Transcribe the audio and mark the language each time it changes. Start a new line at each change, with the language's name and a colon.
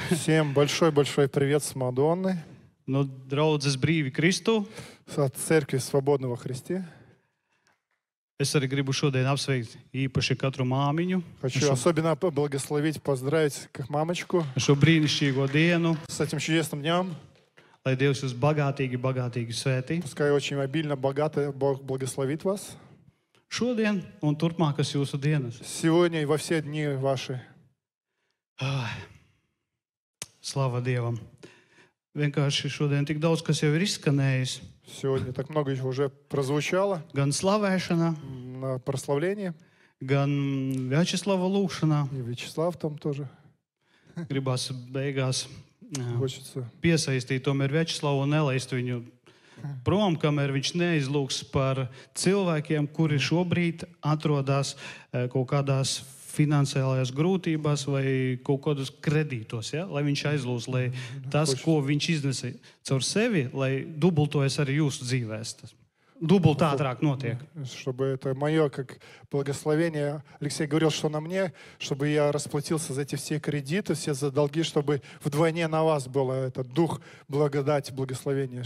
Russian: Всем большой-большой привет с Мадонны,
Latvian: no draudzes Brīvi Kristu.
Russian: от Церкви Свободного во Христе.
Latvian: Es arī gribu šodien apsveikt īpaši katru māmiņu
Russian: Хочу особенно благословить, поздравить как мамочку
Latvian: ar šo brīnišķīgo dienu,
Russian: с этим чудесным днем.
Latvian: lai Dievs jūs bagātīgi svētī.
Russian: Пускай очень обильно, богато Бог благословит вас.
Latvian: Šodien un turpmākas jūsu dienas.
Russian: Сегодня и во все дни ваши.
Latvian: Slava Dievam! Vienkārši šodien tik daudz, kas jau ir izskanējis.
Russian: Сегодня так много уже прозвучало
Latvian: Gan slavēšanā,
Russian: на прославлении.
Latvian: gan Vjačeslava lūgšanā.
Russian: И Вячеслав там тоже
Latvian: Gribās beigās
Russian: хочется.
Latvian: piesaistīt tomēr Vjačeslavu un nelaist viņu prom, kamēr viņš neizlūgs par cilvēkiem, kuri šobrīd atrodas kaut kādās finansiālajās grūtībās vai kaut kādos kredītos, ja? Lai viņš aizlūdz, lai tas, ko viņš iznesa caur sevi, lai dubultojas arī jūsu dzīvēs. Tas dubult ātrāk notiek.
Russian: Чтобы это мое как благословение. Алексей говорил, что на мне, чтобы я расплатился за эти все кредиты, все за долги, чтобы вдвойне на вас было этот дух благодати, благословения.